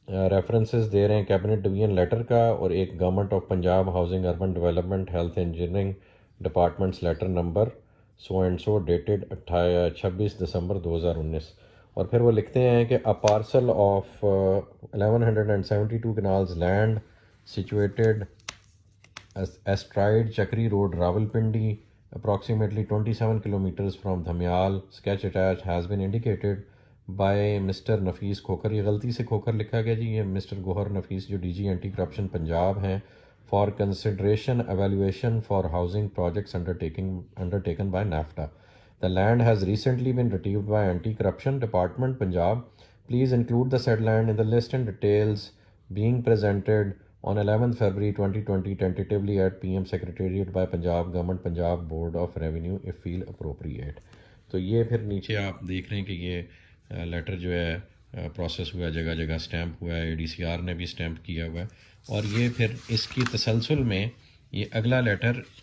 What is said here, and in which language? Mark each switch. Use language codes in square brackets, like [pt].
[ur] References دے رہے ہیں cabinet division letter کا، اور ایک government of Punjab housing urban development health engineering departments letter number so and so dated 26 دسمبر 2019۔ اور پھر وہ لکھتے ہیں کہ [en] a parcel of 1172 canals land situated astride Chakri Road, Rawalpindi, approximately 27 kilometers from Dhamyal, sketch attached has been indicated by Mr. [ur] Nafis Khokhar۔ یہ غلطی سے کھوکھر لکھا گیا جی، یہ مسٹر گوہر نفیس جو D جی anti corruption Punjab ہیں، [en] for consideration evaluation for housing projects undertaken by NAFTA. The land has recently been retrieved by Anti-Corruption Department, Punjab. Please include the said land in the list and details being presented on 11th February 2020 tentatively at PM Secretariat by Punjab Government, Punjab Board of Revenue if feel appropriate۔ [ur] تو یہ پھر نیچے آپ دیکھ رہے ہیں کہ یہ لیٹر جو ہے پروسیس ہوا ہے، جگہ جگہ سٹیمپ ہوا ہے، ADCR آر نے بھی سٹیمپ کیا ہوا ہے، اور یہ پھر اس کی تسلسل میں یہ اگلا لیٹر